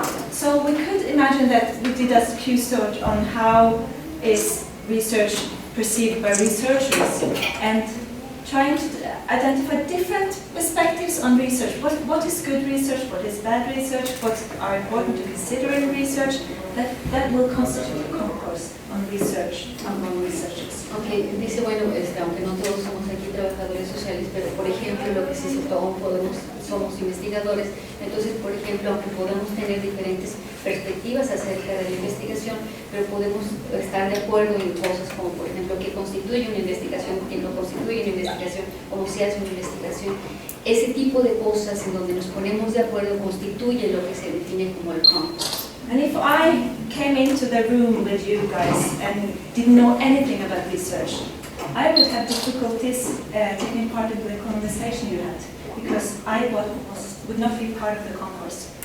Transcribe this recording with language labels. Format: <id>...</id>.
<en>So we could imagine that we did a Q-search on how is research perceived by researchers and trying to identify different perspectives on research. What is good research? What is bad research? What are important to consider in research? That will constitute a concourse on research among researchers.</en> <es>Okay, dice, bueno, aunque no todos somos aquí trabajadores sociales, pero por ejemplo, lo que sí todos somos investigadores, entonces, por ejemplo, aunque podemos tener diferentes perspectivas acerca de la investigación, pero podemos estar de acuerdo en cosas como, por ejemplo, qué constituye una investigación, qué no constituye una investigación, cómo se hace una investigación. Ese tipo de cosas en donde nos ponemos de acuerdo constituye lo que se define como el concourse.</es> <en>And if I came into the room with you guys and didn't know anything about research, I would have difficulties taking part in the conversation you had, because I would not be part of the concourse.</en>